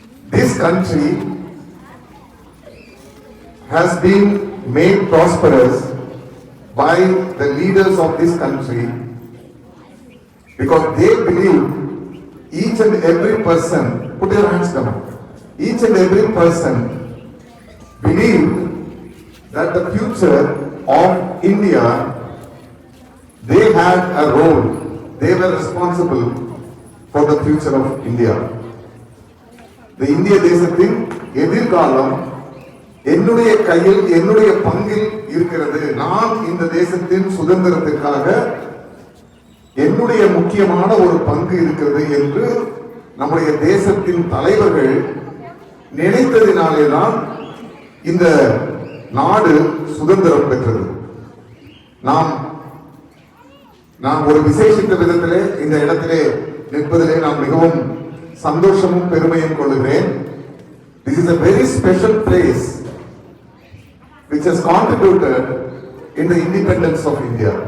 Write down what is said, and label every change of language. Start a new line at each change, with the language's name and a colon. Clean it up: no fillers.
English: This country has been made prosperous by the leaders of this country because they believe each and every person, put your hands down, each and every person believe that the future of India, they had a role, they were responsible for the future of India.
Tamil: The இந்திய தேசத்தின் எதிர்காலம் என்னுடைய கையில், என்னுடைய பங்கில் இருக்கிறது. நான் இந்த தேசத்தின் சுதந்திரத்திற்காக என்னுடைய முக்கியமான ஒரு பங்கு இருக்கிறது என்று நம்முடைய தேசத்தின் தலைவர்கள் நினைத்ததினாலேதான் இந்த நாடு சுதந்திரம் பெற்றது. நாம் ஒரு விசேஷித்த விதத்திலே இந்த இடத்திலே நிற்பதிலே நான் மிகவும் சந்தோஷமும் பெருமையும் கொள்கிறேன்.
English: This is a very special place which has contributed in the independence of India.